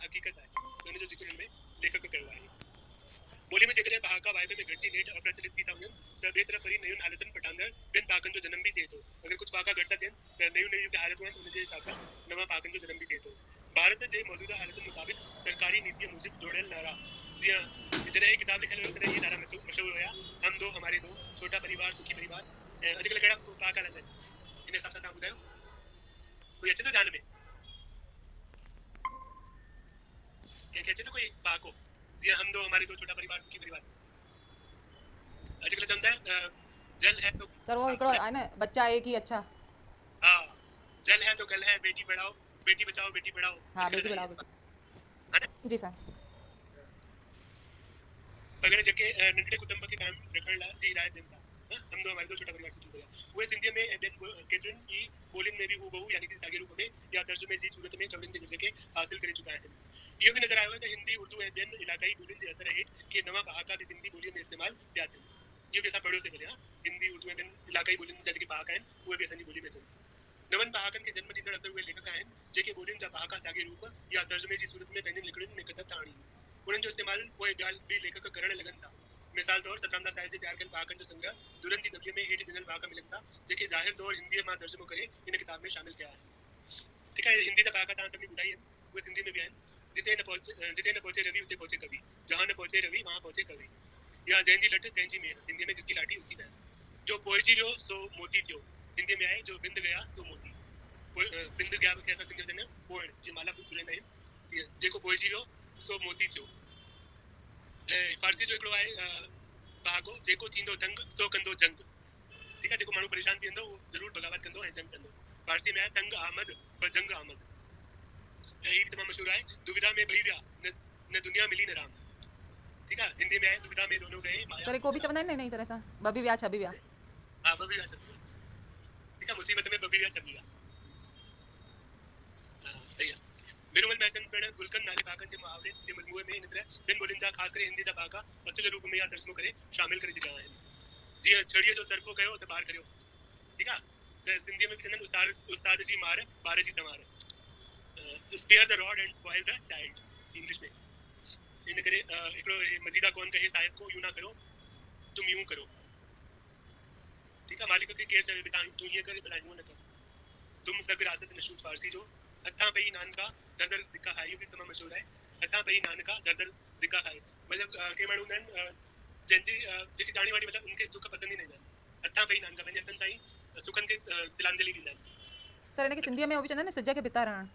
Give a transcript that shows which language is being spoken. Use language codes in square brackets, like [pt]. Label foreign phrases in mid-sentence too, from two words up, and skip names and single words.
[sd] इहा हक़ीक़त आहे, हुन जो ज़िक्र हिन में लेखक कयो आहे। ॿोली में जेकॾहिं पहाका वाइदे में घटिजी नेठ अप्रचलित थी था वञनि त ॿिए तरफ़ वरी नयुनि हालतुनि पटांदड़ ॿियनि पहाकनि जो जनम बि थिए थो। अगरि कुझु पहाका घटि था थियनि त नयूं नयूं हालतूं आहिनि उनजे हिसाब सां नवां पहाकनि जो जनम बि थिए थो। भारत जे मौजूदा हालतुनि मुताबिक़ सरकारी नीतिअ मूजिबि जोड़ियल नारा जीअं जॾहिं किताब लिखियल हुयो तॾहिं इहे नारा मशहूरु हुया, [hi] हम दो हमारे दो, छोटा परिवार सुखी परिवार। [sd] ऐं अॼुकल्ह कहिड़ा पहाका हलंदा आहिनि इन हिसाब सां तव्हां ॿुधायो, कोई अचे थो ध्यान में? कंहिंखे अचे थो कोई पहाको जीअं [hi] हम दो हमारे दो, छोटा परिवार सुखी परिवार? [sd] अॼुकल्ह चवंदा आहिनि [hi] जल है तो [sd] सर वो हिकिड़ो आहे न [hi] बच्चा एक ही अच्छा। हा, जल है तो कल है, बेटी पढ़ाओ बेटी बचाओ बेटी पढ़ाओ। हाँ बेटी पढ़ाओ है न? जी सर। [sd] अगरि जेके नंढड़े कुटुंब खे कायम रखण लाइ जी हिदायत ॾियनि था, [hi] हम दो हमारे दो, छोटा परिवार सुखी परिवार, [sd] उहे सिंधीअ में ऐं ॿियनि केतिरनि ई ॿोलियुनि में बि हूबहू यानी कि साॻे रूप में या तर्जुमे जी सूरत में चवणनि जे ज़रिए हासिल करे चुका आहिनि। इहो बि नज़र आयो आहे त हिंदी उर्दू ऐं ॿियनि इलाक़ाई ॿोलियुनि जे असर हेठि के नवां पहाका बि सिंधी ॿोलीअ में इस्तेमालु पिया थियनि। इहो बि असां पढ़ियोसीं भले, हिंदी उर्दू ऐं ॿियनि इलाक़ाई ॿोलियुनि जा जेके पहाका आहिनि उहे बि असांजी ॿोली में अचनि। नवनि पहाकनि खे जन्म ॾींदड़ अक्सर उहे लेखक आहिनि जेके ॿोलियुनि जा पहाका साॻे रूप या तर्जुमे जी सूरत में पंहिंजनि लिखड़ियुनि में कतब था आणीनि। उन्हनि जो इस्तेमालु पोइ ॻाल्हि बि लेखक करणु लॻनि था। मिसाल तौरु सतरामदास साहिब जे तयारु कयल पहाकनि जो संग्रह दुरनि जी दॿिए में हेठि ॾिनल पहाका मिलनि था जेके ज़ाहिर तौरु हिंदीअ मां तर्जुमो करे इन किताब में शामिल थिया आहिनि। ठीकु आहे, हिंदी जा पहाका तव्हां सभिनी ॿुधाई आहिनि, उहे सिंधी में बि आहिनि। जिते न पहुचे रवि उते पहुचे कवि, [hi] जहाँ न पहुचे रवि वहाँ पहुचे कवि, [sd] या जंहिंजी लट तंहिंजी मेर, [hi] हिंदी में जिसकी लाठी उसकी भैंस। [sd] जो पोइजी वियो सो मोती थियो, हिंदी में आहे [hi] जो बिंद गया सो मोती। बिंद गया [sd] खे असां सिंधी में पोइण जी माला ॿुधाईंदा आहियूं, तीअं जेको पोइजी वियो सो मोती थियो। ऐं फारसी जो हिकिड़ो आहे पहाको, जेको थींदो दंग सो कंदो जंग। ठीकु आहे, जेको माण्हू परेशान थी वेंदो उहो ज़रूरु बग़ावत कंदो ऐं जंग कंदो। फारसी में आहे [fa] تنگ آمد به جنگ آمد. [sd] ऐं हीअ बि तमामु मशहूरु आहे, दुविधा में ॿई विया न दुनिया मिली न राम। ठीकु आहे, हिंदी में आहे [hi] दुविधा में दोनों गए माया। [sd] सर को बि चवंदा आहिनि न इन तरह सां, ॿ बि विया छह बि विया। हा, ॿ बि विया छह बि विया। ठीकु आहे, मुसीबत में ॿ बि विया छह बि विया। सही आहे। बिरुमल महसन पिण गुलकंद नाले पहाकनि जे मुहावरे जे मजमूए में इन तरह ॿिनि ॿोलियुनि जा ख़ासि करे हिंदी जा पहाका असुल रूप में या तर्जुमो करे शामिल करे छॾिया आहिनि। जीअं छड़ीअ जो सरफ़ो कयो त ॿार करियो। ठीकु आहे, त सिंधीअ में बि चवंदा आहिनि उस्ताद जी मार ॿार जी संवार, [en] spare the rod and spoil the child [sd] इंग्लिश में। इन करे हिकिड़ो मज़ीदा [hi] कौन कहे साहिब को यूं ना करो तुम यूं करो। [sd] ठीकु आहे, मालिक खे केरु चवे बि तव्हां तूं हीअं करे भला हीअं न कर। तुम सग रासत नशूद फारसी जो हथां पई नानका दर दर धिका खाए, इहो बि तमामु मशहूरु आहे। हथां पई नानका दर दर धिका खाए, मतिलबु के माण्हू हूंदा आहिनि जंहिंजी जेकी दाणी वाणी मतिलबु उनखे सुख पसंदि ई न ईंदा आहिनि। हथां पई नानका पंहिंजे हथनि सां ई सुखनि खे तिलांजलि ॾींदा आहिनि। सर हिनखे सिंधीअ में उहो बि चवंदा आहिनि न सिज खे भिता रहण।